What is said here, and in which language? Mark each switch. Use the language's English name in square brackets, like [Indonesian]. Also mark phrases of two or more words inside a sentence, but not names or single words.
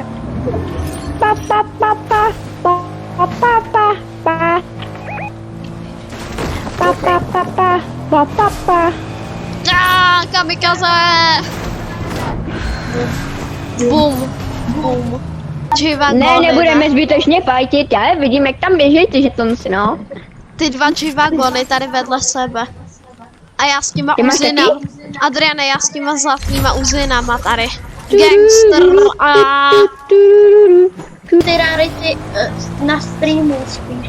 [Czech] Pa, pa, pa, pa, pa, pa, pa, pa, pa. Pa, pa, pa, pa, pa, pa, pa. Kamikaze! Bum, bum. G-Wagony, Ne, nebudeme zbytečně fajtit, já je vidím, jak tam běží ty žetonci, no. Ty dva G-Wagony tady vedle sebe. A já s těma Ty máš uzinama. taky? Adriane, já s těma zlatýma uzinama tady. Gangster a... Ty rarity na streamu spíš.